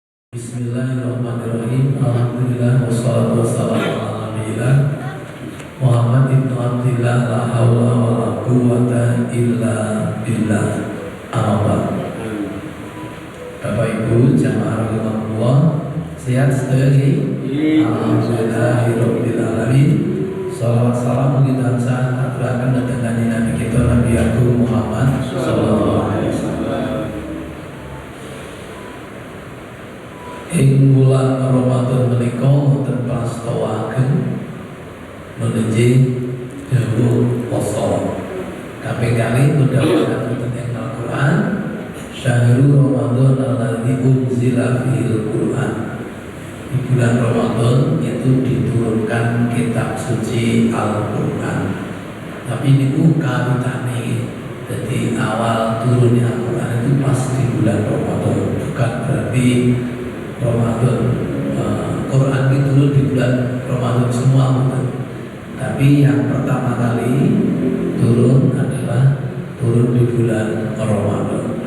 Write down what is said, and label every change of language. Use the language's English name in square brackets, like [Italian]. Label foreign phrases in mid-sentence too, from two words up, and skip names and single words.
[Arabic] بسم الله الرحمن الرحيم. الحمد لله والصلاة والسلام على نبي الله محمد بن عبد الله لا حول ولا قوة إلا بالله. [Javanese] Amma Bapak Ibu jamaah rahimahullah, sehat sedaya? [Arabic] الحمد لله رب العالمين. [Javanese] Shalawat salam kita aturaken dhateng Nabi kita Nabi Agung Muhammad [Arabic] صلى الله عليه وسلم. [Javanese] Ing bulan Ramadan menika wonten prastawaken menuju dawuh poso. Kaping kalih mudhawaken wonten ing Al-Qur'an, [Arabic] شهر رمضان الذي أنزل فيه القرآن. [Indonesian] Di bulan Ramadan itu diturunkan kitab suci Al-Qur'an. [Javanese] Tapi niku kawitane, [Indonesian] jadi awal turunnya Al-Qur'an itu pas di bulan Ramadan, bukan berarti Ramadan Quran itu turun di bulan Ramadan semua, bukan. Tapi yang pertama kali turun adalah turun di bulan Ramadan.